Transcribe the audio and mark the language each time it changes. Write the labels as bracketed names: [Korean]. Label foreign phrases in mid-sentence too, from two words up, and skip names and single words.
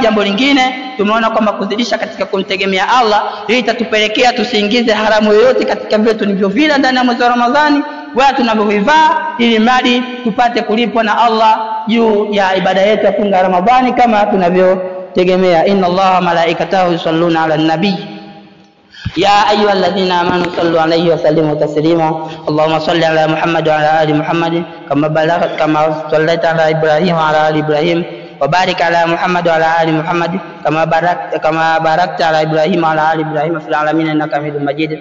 [Swahili] Jambo lingine tumeona kwamba kuzidisha katika kumtegemea Allah, ili itatupelekea tusiingize haramu yoyote katika vitu tulivyovila ndani ya mwezi wa Ramadhani wala tunavyovivaa, ili mradi tupate kulipwa na Allah juu ya ibada yetu ya funga Ramadhani kama tunavyotegemea. [Arabic] إن الله ملائكته يصلون على النبي يا أيها الذين آمنوا صلوا عليه وسلموا تسليما. اللهم صل على محمد وعلى آل محمد كما صليت على إبراهيم وعلى آل إبراهيم، وبارك على محمد وعلى آل محمد كما باركت على إبراهيم وعلى آل إبراهيم في العالمين إنك حميد مجيد.